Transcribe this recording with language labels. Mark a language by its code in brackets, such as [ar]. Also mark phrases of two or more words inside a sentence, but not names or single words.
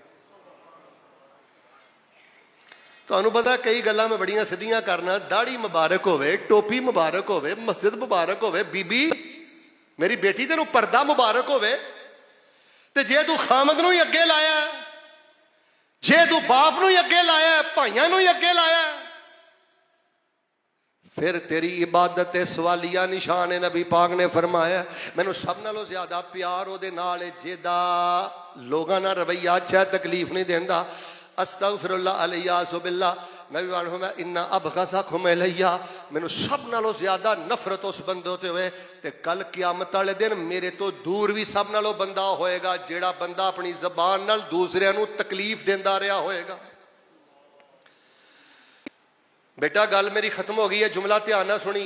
[pa] تہانوں پتا کئی گلاں میں بڑیاں سیدھیاں کرنا، داڑھی مبارک ہووے، ٹوپی مبارک ہووے، مسجد مبارک ہووے، بی بی میری بیٹی تینوں پردہ مبارک ہووے، تے جے تو خاوند نوں ہی اگے لایا، جے تو باپ نوں ہی اگے لایا، بھائیاں نوں ہی اگے لایا، فیر تیری عبادت سوالیہ نشان ہے. نبی پاک نے فرمایا مینوں سب نالوں زیادہ پیار اودے نال جیدا لوکاں نال رویہ اچھا تکلیف نہیں دیندا. [ar] أستغفر الله عليه بالله. [pa] نبی پاک نے فرمایا [ar] إن أبغضكم إلي, [pa] مینوں سب نالوں زیادہ نفرت اس بندے تے ہوئے، تے کل قیامت والے دن میرے تو دور بھی سب نالوں بندہ ہوئے گا جیڑا بندہ اپنی زبان نال دوسریاں نوں تکلیف دیندا رہا ہوئے گا. بیٹا گل میری ختم ہو گئی ہے، جملہ دھیان نا سنی.